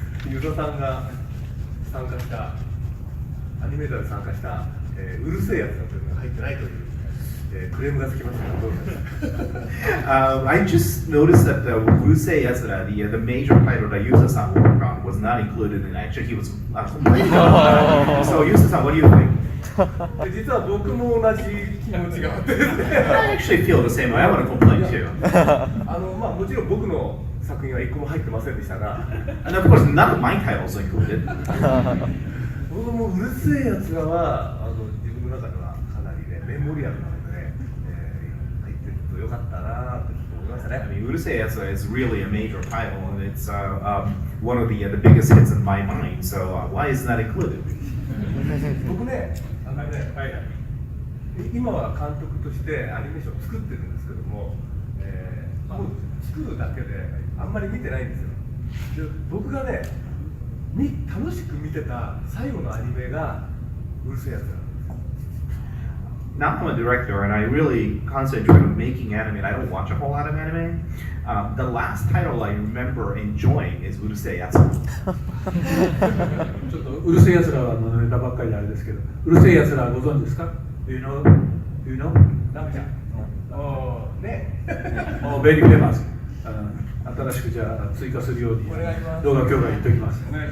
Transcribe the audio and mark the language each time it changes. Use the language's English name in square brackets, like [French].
[Japanese] ユサさんが参加したアニメーターで参加した、うるせえやつだというのが入ってないという、クレームがつきましたがどうですか [English] ？I just noticed that the Urusei Yatsura, the major title that Yusa-san worked on, was not included in. Actually, he was complaining about it. So Yusa-san, what do you think? [Japanese] 実は僕も同じ気持ちがあってですね。 [English] I actually feel the same way. I want to complain too. [Japanese] もちろん僕の作品は一個も入ってませんでしたが、 [English] And of course, none of my titles are included. [Japanese] 僕もうるせえやつらは自分の中ではかなりねメモリアルなのでね、入ってるとよかったなと思いましたね。 [English] I mean, Urusei Yatsu is really a major title, and it's one of the biggest hits in my mind. So why isn't that included? [Japanese] 僕ね、はい今は監督としてアニメーションを作ってるんですけども、もう作るだけであんまり見てないんですよ。で僕がね、楽しく見てた最後のアニメがうるせえやつなんです。 [English] Now I'm a director, and I really concentrate on making anime, and I don't watch a whole lot of anime. The last title I remember enjoying is Urusei Yatsu. [Japanese] ちょっとうるせえやつらのネタばっかりであれですけど、うるせえやつらご存知ですか？ [English] Do you know? Do you know? [Japanese] ダメじゃん。ね。 [English] Very famous。 [Japanese] 新しくじゃあ追加するように動画協会言っておきます。